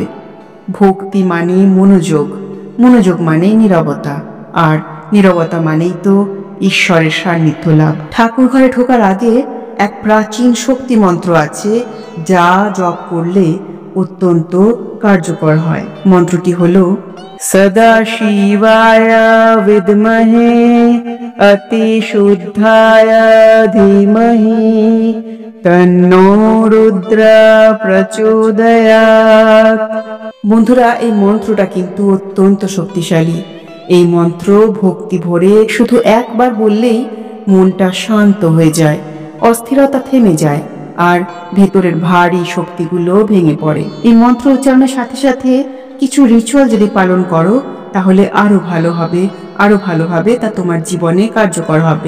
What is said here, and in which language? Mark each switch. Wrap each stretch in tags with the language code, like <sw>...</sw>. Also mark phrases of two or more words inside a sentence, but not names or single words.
<bn>ভক্তি মানে মনোযোগ, মনোযোগ মানে নীরবতা, আর নীরবতা মানেই তো ঈশ্বরের সান্নিধ্য লাভ। ঠাকুর ঘরে ঢোকার আগে এক প্রাচীন শক্তি মন্ত্র আছে, যা জপ করলে অত্যন্ত কার্যকর হয়। মন্ত্রটি হলো,</bn> <sa>सदाशिवाय विद्महे अतिशुद्धाय धीमहि तन्नो रुद्र प्रचोदयात्।</sa> <bn>বন্ধুরা, এই মন্ত্রটা কিন্তু অত্যন্ত শক্তিশালী। এই মন্ত্র ভক্তি ভরে শুধু একবার বললেই মনটা শান্ত হয়ে যায়, অস্থিরতা থেমে যায়, আর ভেতরের ভারী শক্তিগুলো ভেঙে পড়ে। এই মন্ত্র উচ্চারণের সাথে সাথে কিছু রিচুয়াল যদি পালন করো তাহলে আরো ভালো হবে, তা তোমার জীবনে কার্যকর হবে।</bn>